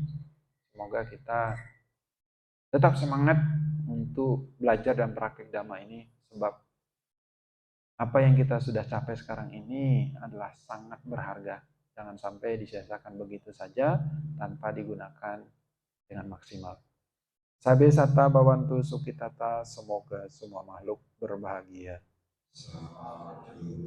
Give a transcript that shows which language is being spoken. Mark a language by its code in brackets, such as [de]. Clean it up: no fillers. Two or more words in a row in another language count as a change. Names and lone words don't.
[id] Semoga kita tetap semangat untuk belajar dan praktik Dhamma ini, sebab apa yang kita sudah capai sekarang ini adalah sangat berharga. Jangan sampai disia-siakan begitu saja tanpa digunakan dengan maksimal. [pi] Sabe sata bawantu sukitata, [id] semoga semua makhluk berbahagia.